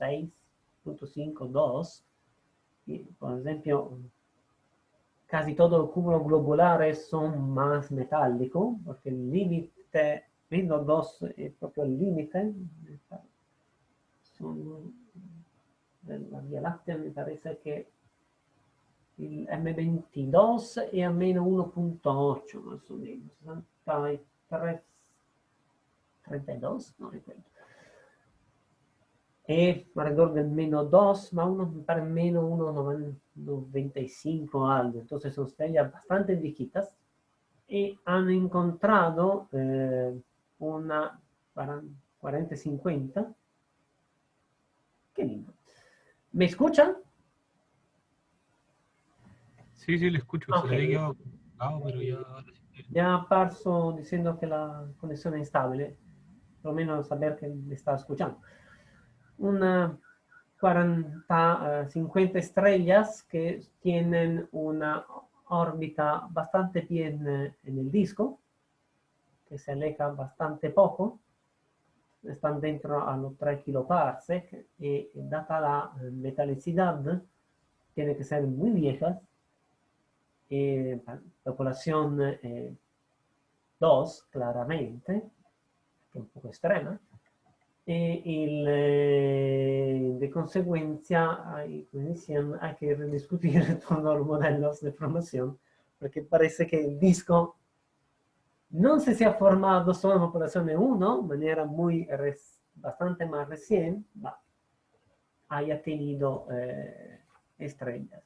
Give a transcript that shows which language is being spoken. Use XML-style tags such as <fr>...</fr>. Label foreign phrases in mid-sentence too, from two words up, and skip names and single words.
<es>6.52, y por ejemplo, casi todo el cúmulo globulares son más metálicos, porque el límite, menos 2 es proprio el límite, son de la Vía Láctea, me parece que</es> <it>il M22 è a meno 1.8</it> <es>más o menos, 63, 32,</es> <it>no ricordo.</it> <es>E alrededor del menos 2, ma uno para menos 1.95 algo. Entonces son estrellas bastante viejitas y han encontrado una 4050. Qué lindo. ¿Me escuchan? Sí, sí, le escucho. Se le había Ok. quedado colgado, pero ya ahora sí.</es> <it>Mi ha apparso diciendo che la connessione è instabile, perlomeno saber che mi sta ascoltando.</it> <es>Una 40, 50 estrellas que tienen una órbita bastante bien en el disco, que se aleja bastante poco, están dentro a los 3 kiloparsec y data la metalicidad, tiene que ser muy viejas, popolación 2 claramente,</es> <it>che è un po' estrema,</it> <es>de consecuencia hay que rediscutir todos los modelos de formación, porque parece que el disco no sé si ha formado solo en populación 1, de manera muy bastante más recién, haya tenido estrellas.</es>